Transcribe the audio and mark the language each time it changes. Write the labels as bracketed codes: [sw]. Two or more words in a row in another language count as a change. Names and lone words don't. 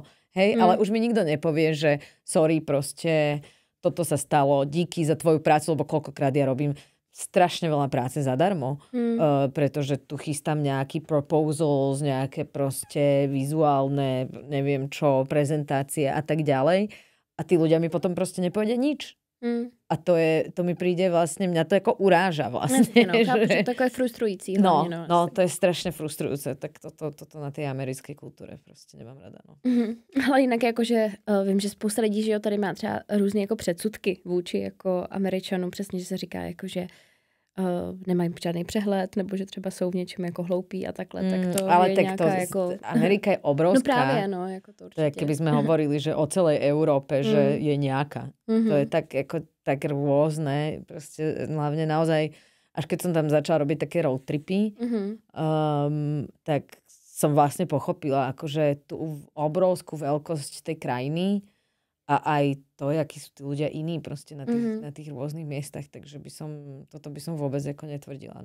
[sk] Hej, ale už mi nikto nepovie, že sorry, proste toto sa stalo, díky za tvoju prácu, lebo koľkokrát ja robím strašne veľa práce zadarmo, pretože tu chystám nejaký proposals, nejaké proste vizuálne, neviem čo, prezentácie a tak ďalej. A tí ľudia mi potom proste nepovedia nič. A to mi príde vlastne, mňa to ako uráža vlastne. [cs] Chápu, že to je frustrující. [sk] No, to je strašne frustrujúce. Tak toto na tej americkej kultúre prostě nemám rada. [cs] No. Ale jinak jakože vím, že spousta lidí, že jo, tady má třeba různé jako předsudky vůči jako Američanům, přesně, že se říká jako, že nemají žádný přehled, nebo že třeba jsou v něčem jako hloupí a takhle, tak to ale je tak nějaká jako... Amerika je obrovská. No právě, no, jako to určitě. [sk] To je, keby sme hovorili, že o celej Európe, že je nejaká. To je tak rôzne, proste hlavne naozaj, až keď som tam začala robiť také [en] road tripy, [sk] tak som vlastne pochopila akože tú obrovskú veľkosť tej krajiny a aj to, akí sú tí ľudia iní proste na tých rôznych miestach, takže toto by som vôbec ako netvrdila.